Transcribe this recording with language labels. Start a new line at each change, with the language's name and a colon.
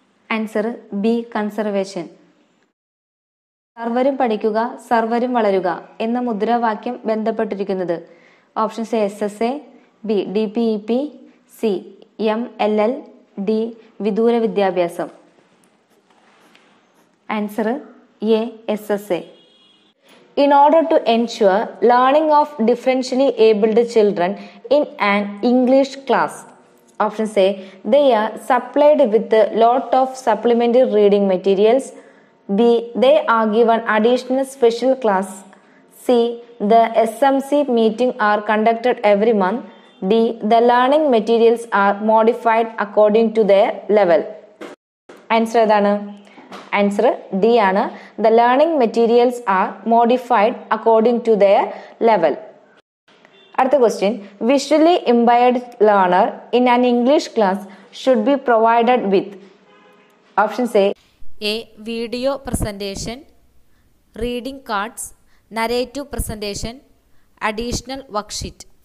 Malayalam: Answer B conservation. സർവരും പഠിക്കുക സർവരും വളരുക എന്ന മുദ്രാവാക്യം ബന്ധപ്പെട്ടിരിക്കുന്നത്.
English: options A SSA, B DPEP, C MLL, D
Malayalam: വിദൂര വിദ്യാഭ്യാസം.
English: Answer A SSA. in order to ensure learning of differentially abled children in an English class. Options A, they are supplied with a lot of supplementary reading materials. B, they are given additional special class. C, the SMC meeting are conducted every month. D, the learning materials are modified according to their level.
Malayalam: Answer ഏതാണ്? Answer D ആണ്.
English: The learning materials are modified according to their level. അടുത്ത question, visually impaired learner in an English class should be provided with. Options A video presentation, reading cards, narrative presentation, additional worksheet.